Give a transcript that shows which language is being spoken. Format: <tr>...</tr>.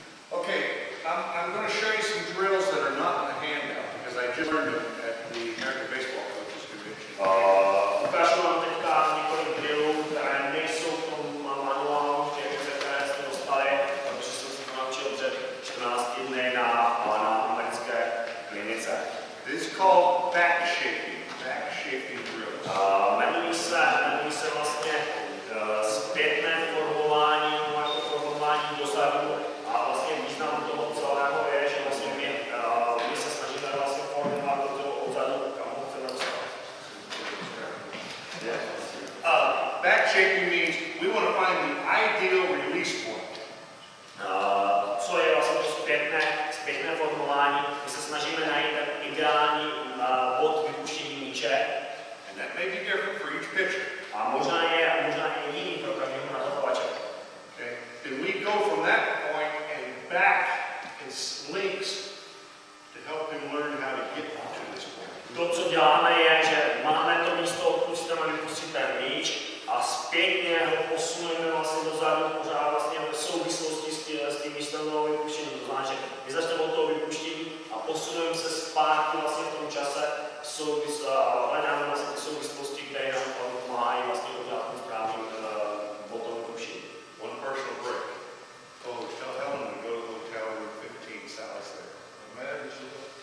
<en>Okay, I'm going to show you some drills that are not in the handout because I just learned them at the American Baseball Coaches Convention.</en> <cs>Ukážu vám teďka několik drillů, které nejsou v tom manuálu, které jste dostali, protože jsem se to naučil před 14 dny na americké klinice.</cs> <en>This is called back shaping drills.</en> <cs>Jmenují se vlastně zpětné formování, jako formování dozadu. A vlastně význam toho celého je, že vlastně my se snažíme vlastně formovat do toho odzadu, kam ho chceme dostat.</cs> <en>Back shaping means we want to find the ideal release point.</en> <cs>Co je vlastně to zpětné formování? My se snažíme najít ten ideální bod vypuštění míče.</cs> <en>And that may be different for each pitcher.</en> <cs>A možná je jiný pro každého nahravovače.</cs> <en>Okay? Then we go from that point and back in links to help him learn how to get to this point.</en> <cs>To, co děláme, je, že máme to místo, odkud chceme vypustit ten míč a zpětně ho posuneme vlastně dozadu, pořád vlastně v souvislosti s tím místem toho vypuštění. To znamená, že my začneme od toho vypuštění a posuneme se zpátky vlastně v tom čase a hledáme vlastně ty souvislosti, které nám pomáhají vlastně udělat ten správný bod toho vypuštění.</cs> <en>One personal break. Oh, tell Helen to go to the hotel room 15 Sal's there.</en>